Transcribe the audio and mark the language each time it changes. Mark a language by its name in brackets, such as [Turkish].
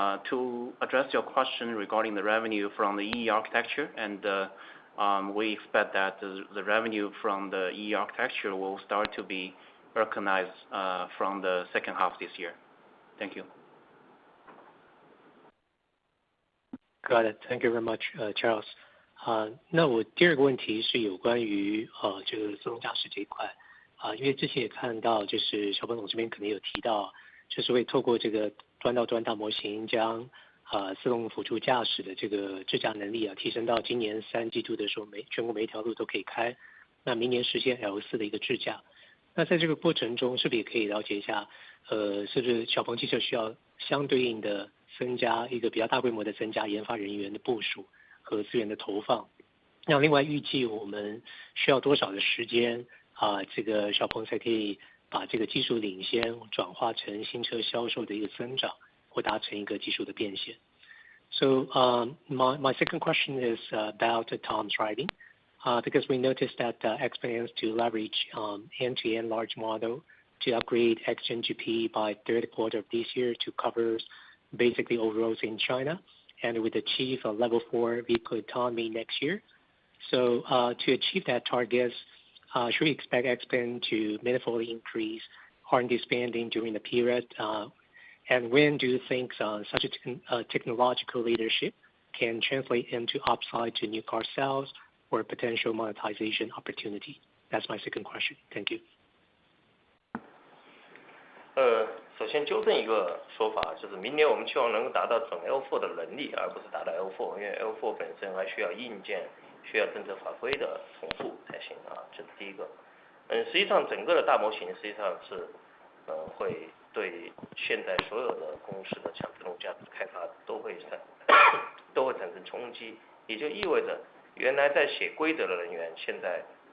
[English] To address your question regarding the revenue from the E architecture, and we expect that the revenue from the E architecture will start to be recognized from the second half this year. Thank you. Got it. Thank you very much, Charles. [Chinese] 那我第二个问题是有关于这个自动驾驶这一块因为之前也看到，就是小本总这边可能有提到，就是会透过这个端到端大模型将自动辅助驾驶的这个智驾能力提升到今年3季度的时候，全国每一条路都可以开，那明年实现L4的一个智驾。那在这个过程中，是不是也可以了解一下，是不是小鹏汽车需要相对应的增加一个比较大规模的增加研发人员的部署和资源的投放？那另外预计我们需要多少的时间这个小鹏才可以把这个技术领先转化成新车销售的一个增长，或达成一个技术的变现。 [English] So my second question is about autonomous driving, because we noticed that Xpeng aims to leverage end-to-end large model to upgrade Xgen GP by third quarter of this year to cover basically all roads in China, and would achieve a level 4 vehicle autonomy next year. So to achieve that target, should we expect Xpeng to meaningfully increase R&D spending during the period? And when do you think such a technological leadership can translate into upside to new car sales or potential monetization opportunity? That's my second question. Thank you. [Chinese] 首先纠正一个说法，就是明年我们期望能够达到整 L4 的能力，而不是达到 L4， 因为 L4 本身还需要硬件、需要政策法规的重复才行这是第一个。实际上整个的大模型实际上是会对现在所有的公司的强自动驾驶开发都会产生冲击，也就意味着原来在写规则的人员现在